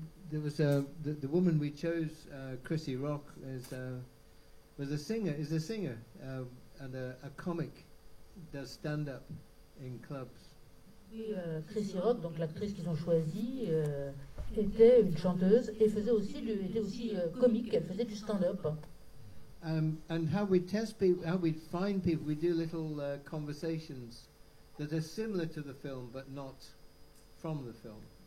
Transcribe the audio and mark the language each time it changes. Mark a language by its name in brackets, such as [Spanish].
[English] There was the woman we chose, Chrissy Rock, is a singer and a comic, does stand up in clubs. [French] Oui, Chrissy Rock, donc l'actrice qu'ils ont choisie, était une chanteuse et était aussi comique. Elle faisait du stand-up. [English] And how we test people, how we find people, we do little conversations that are similar to the film but not from the film.